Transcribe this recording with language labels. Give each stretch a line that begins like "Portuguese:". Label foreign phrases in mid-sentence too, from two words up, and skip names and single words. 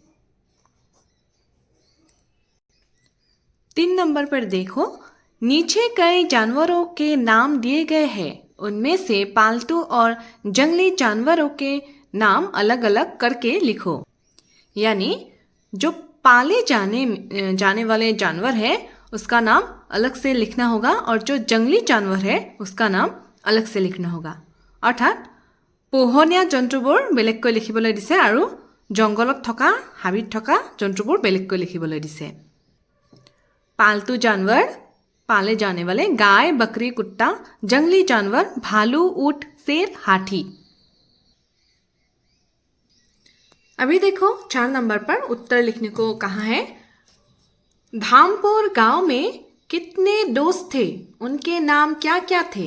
Hindi: 3 नंबर पर देखो, नीचे कई जानवरों के नाम दिए गए हैं, उनमें से पालतू और जंगली जानवरों के नाम अलग अलग करके लिखो। यानी जो पाले जाने वाले जानवर है उसका नाम अलग से लिखना होगा, और जो जंगली जानवर है उसका नाम अलग से लिखना होगा।
Assamese: अर्थात পোহনীয়া জন্তুবোৰ বেলেগকৈ লিখিবলৈ দিছে আৰু জংগলত থকা হাবিত থকা জন্তুবোৰ বেলেগকৈ লিখিবলৈ দিছে।
Hindi: पालतू जानवर, पाले जाने वाले गाय, बकरी, कुत्ता। जंगली जानवर, भालू, ऊंट, शेर, हाथी। अभी देखो 4 नंबर पर उत्तर लिखने को कहा है। धामपुर गांव में कितने दोस्त थे, उनके नाम क्या क्या थे?